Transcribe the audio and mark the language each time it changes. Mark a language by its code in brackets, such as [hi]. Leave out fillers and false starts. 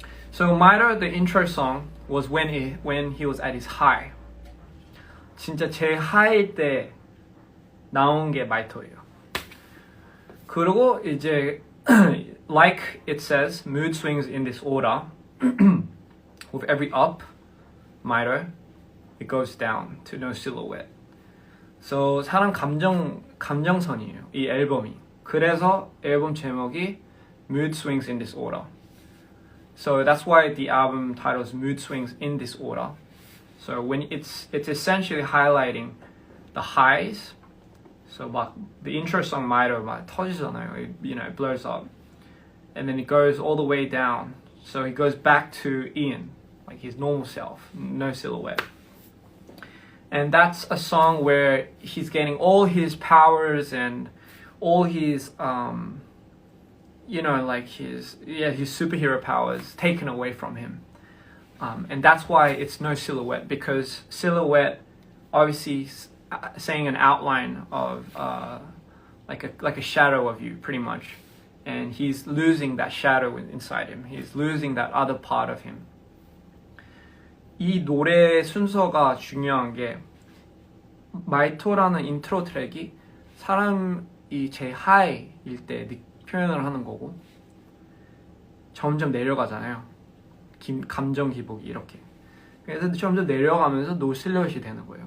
[en] So Mito, the intro song, was when he was at his high. [ko] 진짜 제일 하이일 때 나온 게 마이토예요. 그리고 이제 [en] like it says, mood swings in this order. With every up, Mito, it goes down to No Silhouette. [ko] So 사람 감정선이에요. 이 앨범이. 그래서 앨범 제목이 Mood Swings in This Order. [en] So that's why the album title is Mood Swings in This Order. So when it's essentially highlighting the highs. So 막 the intro song Mito [ko] 막 터지잖아요. [en] It blows up. And then it goes all the way down. So he goes back to Ian, like his normal self, No Silhouette. And that's a song where he's getting all his powers and all his like his superhero powers taken away from him. And that's why it's No Silhouette, because silhouette obviously saying an outline of like a shadow of you pretty much. And he's losing that shadow inside him. He's losing that other part of him. [ko] 이 노래 순서가 중요한 게 마이토라는 인트로 트랙이 사람이 제일 하이일 때 표현을 하는 거고 점점 내려가잖아요. 감정 기복이 이렇게. 그래서 점점 내려가면서 노 실루엣이 되는 거예요.